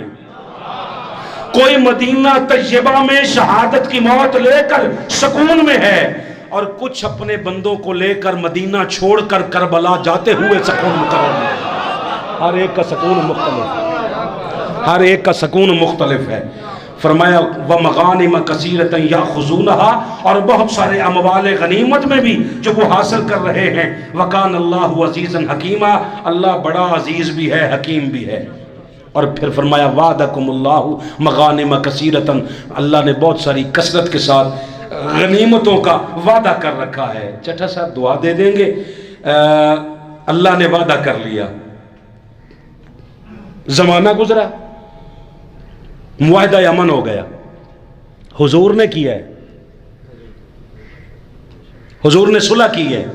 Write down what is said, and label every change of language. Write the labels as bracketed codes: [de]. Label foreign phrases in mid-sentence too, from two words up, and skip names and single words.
[hi] कोई मदीना तैयबा में शहादत की मौत लेकर सुकून में है, और कुछ अपने बंदों को लेकर मदीना छोड़कर करबला जाते हुए सुकून मुकर्रम है। हर एक का सुकून मुख्तलिफ, हर एक का सुकून मुख्तलिफ है। [ar] फरमाया ومغانم كثيرة يأخذونها, [hi] और बहुत सारे अमवाल गनीमत में भी जो वो हासिल कर रहे हैं। [ar] وكان الله عزيزا حكيما, [hi] अल्लाह बड़ा अजीज़ भी है, हकीम भी है। और फिर फरमाया [ar] وعدكم الله مغانم كثيرة, [hi] अल्लाह ने बहुत सारी कसरत के साथ गनीमतों का वादा कर रखा है। चट्टा साहब दुआ दे देंगे, अल्लाह ने वादा कर लिया, जमाना गुजरा, मुआहदा अमन हो गया, हुजूर ने किया है, हुजूर ने सुलह की है।